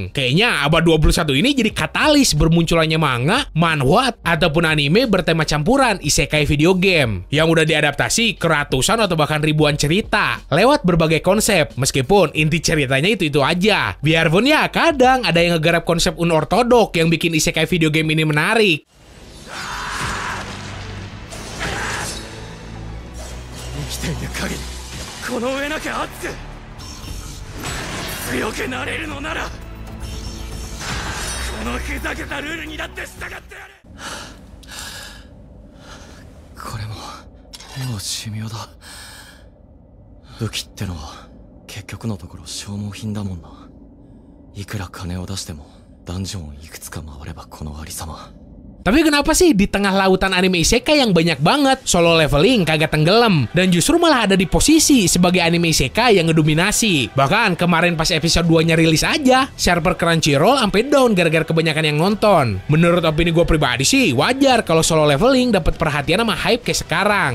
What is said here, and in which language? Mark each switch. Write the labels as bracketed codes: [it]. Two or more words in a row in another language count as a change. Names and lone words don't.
[id] Kayaknya abad 21 ini jadi katalis bermunculannya manga, manhwa, ataupun anime bertema campuran isekai [en] video game [id] yang udah diadaptasi ke ratusan atau bahkan ribuan cerita lewat berbagai konsep, meskipun inti ceritanya itu-itu aja. Biarpun ya kadang ada yang ngegarap konsep unortodok yang bikin isekai [en] video game [id] ini menarik. [ja] 生きている限りこの上なきゃ熱く強くなれるのならこのふざけたルールにだって従ってやる。これももう寿命だ。武器ってのは結局のところ消耗品だもんな。いくら金を出してもダンジョンをいくつか回ればこのありさま。 [id] Tapi kenapa sih di tengah lautan anime isekai yang banyak banget, solo leveling kagak tenggelam dan justru malah ada di posisi sebagai anime isekai yang ngedominasi. Bahkan kemarin pas episode 2-nya rilis aja, server Crunchyroll sampai down gara-gara kebanyakan yang nonton. Menurut opini gue pribadi sih, wajar kalau solo leveling dapat perhatian sama hype kayak sekarang.